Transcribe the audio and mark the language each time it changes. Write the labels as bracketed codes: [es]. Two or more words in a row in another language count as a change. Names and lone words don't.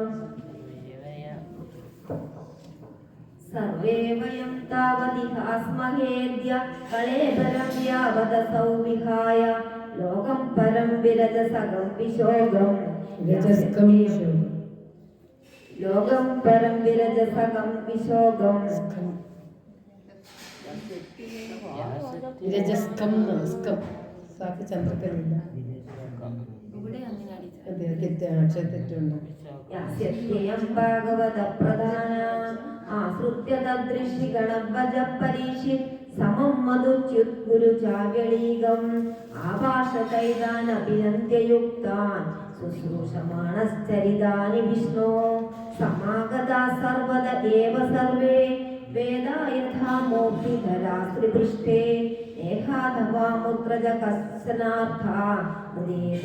[sa] सर्वे वयं तावदिहास्महेद्य कलेबरं यावदसौ विहाय लोकं परं विरजसगं विशोगं लोकं परं विरजसगं विशोगं [ml] രജസ്കം സ്കം സാക്ക് ചന്ദ്രക്കലില്ല അതെ തെറ്റുണ്ട് [sa] യാസ്യത്യയം ഭാഗവതപ്രധാന ആശ്രുത്യ തദ്ദൃശിഗണവജ പരീക്ഷിത് സമം മധുച്യുത് ഗുരുചാവ്യളീകം ആഭാഷതൈതാനഭിനന്ദ്യയുക്താൻ ശുശ്രൂഷമാണശ്ചരിതാനി വിഷ്ണോ സമാഗതാ സർവദ ഏവ സർവേ വേദാ യഥാ മോക്ഷിധരാസ്ത്രിപൃഷ്ഠേ നേഹാധവാമുദ്രജ കസ്നാർത്ഥ ഹൃദേ